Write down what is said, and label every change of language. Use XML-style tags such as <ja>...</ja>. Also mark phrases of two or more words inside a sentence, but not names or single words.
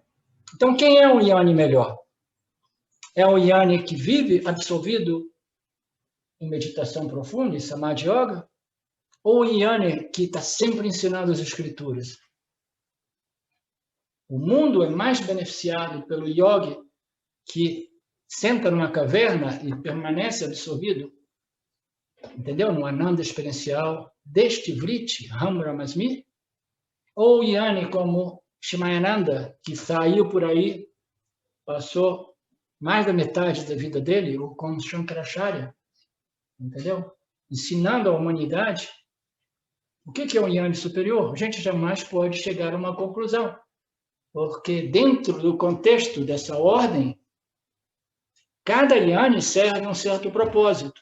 <pt>Então, quem é um jnana melhor? É um jnana que vive absorvido em meditação profunda, em</pt> <sa>समाधि योग,</sa> <pt>ou um jnana que está sempre ensinando as escrituras? O mundo é mais beneficiado pelo yogi que senta numa caverna e permanece absorvido, entendeu? No ananda experiencial deste vritti, Ram Ramasmi, ou jnana como Shimayananda, que saiu por aí, passou mais da metade da vida dele, ou como Shankaracharya, entendeu? Ensinando a humanidade. O que é um jnana superior? A gente jamais pode chegar a uma conclusão, porque dentro do contexto dessa ordem, cada jnana serve a um certo propósito.</pt>